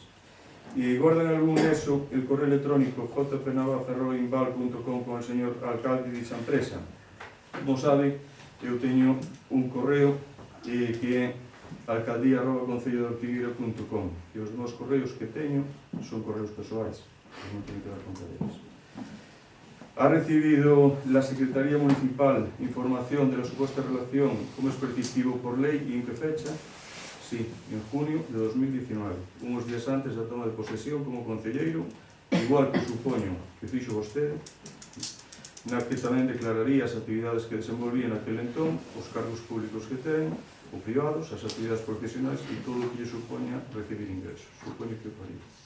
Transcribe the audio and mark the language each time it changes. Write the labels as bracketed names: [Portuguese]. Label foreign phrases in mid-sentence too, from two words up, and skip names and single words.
[Spanish] E guardan algún eso el correo electrónico jpnavaza@inval.com con el señor alcalde de esa empresa. [Galician] Como sabe, eu teño un correo que é alcaldía@concellodeortigueira.com, e os meus correos que teño son correos persoais, non teño que dar conta deles. [Spanish] Ha recibido la Secretaría Municipal información de la supuesta relación como es prescriptivo por ley y en qué fecha? Sí, en junio de 2019, unos días antes [Galician] da toma de posesión como concelleiro, igual que supoño que fixo vostede, na que tamén declararía as actividades que desenvolvía naquele entón, os cargos públicos que ten, ou privados, as actividades profesionais e todo o que lle supoña recibir ingresos. Supoño que o faría.